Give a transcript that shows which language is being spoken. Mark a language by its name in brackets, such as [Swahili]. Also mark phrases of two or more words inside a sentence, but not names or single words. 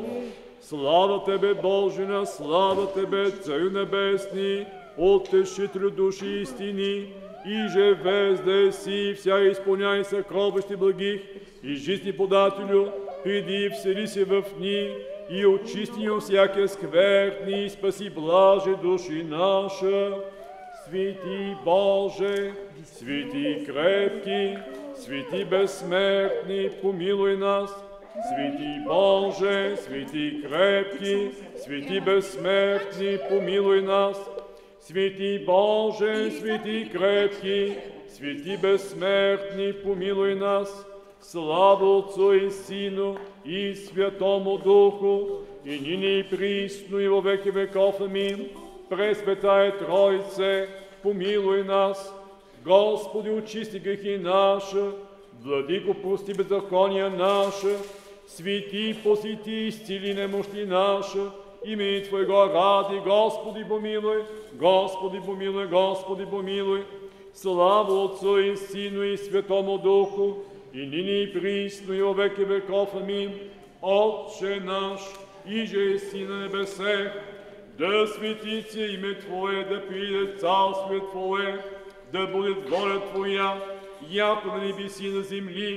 [Church Slavic] Слава Тебе, Божина, слава Тебе, Царю Небесни, Утешителю души истини, и же везде си, вся изпълняй съкровищи благих, и жизни подателю, приди всели се в ни, и очисти ни от всяке скверни, и спаси блаже души наша. Свети Боже, свети крепки, свети безсмертни, помилуй нас. Свети Боже, свети крепки, свети безсмертни, помилуй нас. Свети Боже, свети крепки, свети безсмертни, помилуй нас. Слава Отцу и Сину и Святому Духу, и нині и присно и во веки веков. Амин. Пресвятая Тройце, помилуй нас. Господи, очисти грехи наши, Владико, прости беззакония наши, свети, посети, исцели немощи наши, имени Твоего ради, Господи, помилуй, Господи, помилуй, Господи, помилуй. Слава Отцу и Сину и Святому Духу, и нині и присно и во веки веков. Амин. Отче наш, иже еси на небесех, да светится имя Твое, да приде царствие Твое, да будет воля Твоя, яко на небеси и на земли.